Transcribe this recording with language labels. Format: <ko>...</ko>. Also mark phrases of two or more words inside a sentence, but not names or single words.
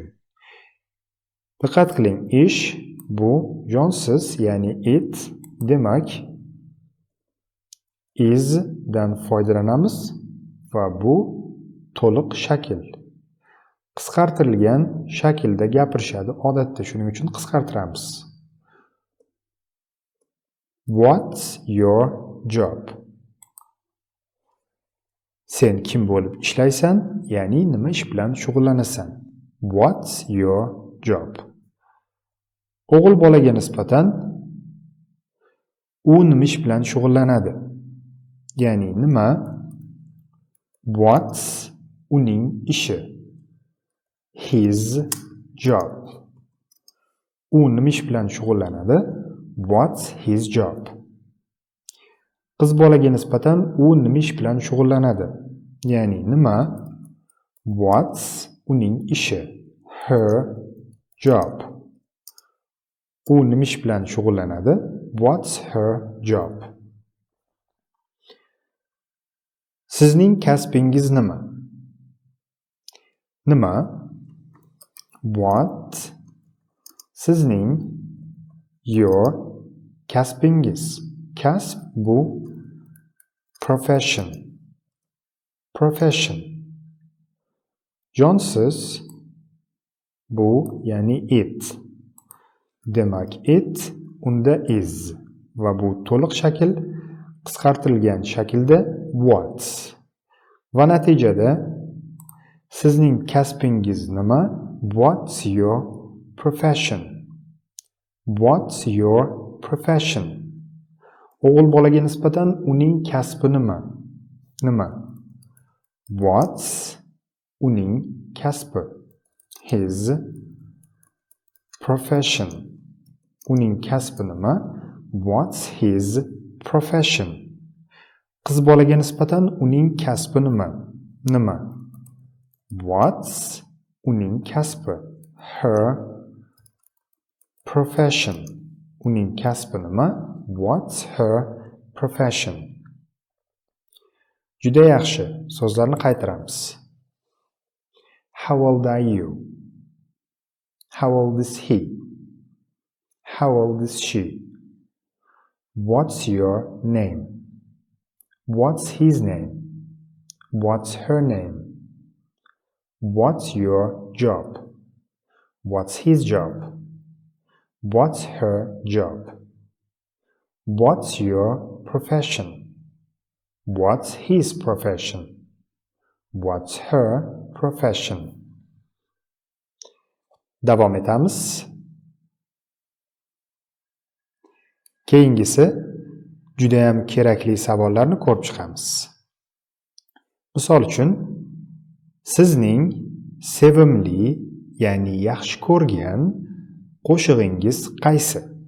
<uz>Diqqat qiling, ish bu jonsiz, ya'ni it. Demak, is dan foydalanamiz va bu to'liq shakl. Qisqartirilgan shaklda gapirishadi odatda, shuning uchun qisqartiramiz.</uz> <en>What's your job?</en> <uz>Sen kim bo'lib ishlaysan? Ya'ni nima ish bilan shug'ullanasan?</uz> <en>What's your job?</en> <uz>O'g'il bolaga nisbatan u nima ish bilan shug'ullanadi? Ya'ni nima? What's uning ishi?</uz> <en>His job.</en> <uz>U nima ish bilan shug'ullanadi?</uz> <en>What's his job?</en> <uz>Qiz bolaga nisbatan u nima ish bilan shug'ullanadi? Ya'ni nima? What's uning ishi?</uz> <en>Her job.</en> <uz>U nima ish bilan shug'ullanadi?</uz> <en>What's her job?</en> <uz>Sizning kasbingiz nima? Nima? What? Sizning, your, kasbingiz. Kasb bu profession. Profession. Jonsiz bu, ya'ni it. Demak, it unda is va bu to'liq shakl qisqartirilgan shaklda what's. Va natijada sizning kasbingiz nima?</uz> <en>What's your profession? What's your profession?</en> <uz>O'g'il bolaga nisbatan uning kasbi nima? Nima? What's uning kasbi?</uz> <en>His profession.</en> <uz>Uning kasbi nima?</uz> <en>What's his profession?</en> <uz>Qiz bolaga nisbatan uning kasbi nima? Nima? What's uning kasbi?</uz> <en>Her profession.</en> <uz>Uning kasbi nima?</uz> <en>What's her profession?</en> <uz>Juda yaxshi. So'zlarni qaytaramiz.</uz> <en>How old are you? How old is he? How old is she? What's your name? What's his name? What's her name? What's your job? What's his job? What's her job? What's your profession? What's his profession? What's her profession?</en> <uz>Davom etamiz. Keyingisi juda ham kerakli savollarni ko'rib chiqamiz. Misol uchun, sizning sevimli, ya'ni yaxshi ko'rgan qo'shig'ingiz qaysi?</uz>